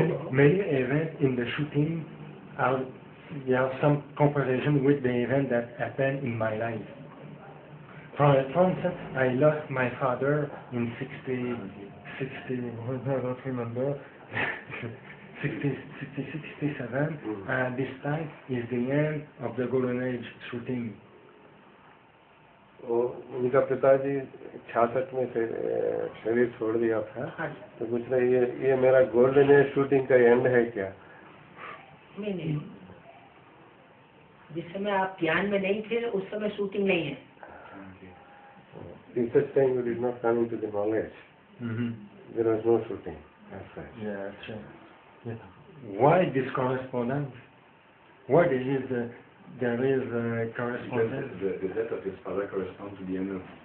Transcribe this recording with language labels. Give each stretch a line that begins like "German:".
English: Many events in the shooting there are some comparison with the event that happened in my life. For instance, I lost my father in 60, I don't remember, 67, and this time is the end of the Golden Age shooting.
Hindi: वो उनका पिताजी 66 में शरीर छोड़ दिया था, हाँ जी। तो पूछ रहे ये मेरा गोल्डन एज शूटिंग का एंड है क्या? नहीं, जिस समय आप ज्ञान में नहीं थे उस समय शूटिंग नहीं है।
English: In such time you did not come into the knowledge. There was no shooting. That's right. Yeah, that's right. Yeah. Why this correspondence? Why there is correspondence? Because the death of his father corresponds to the end of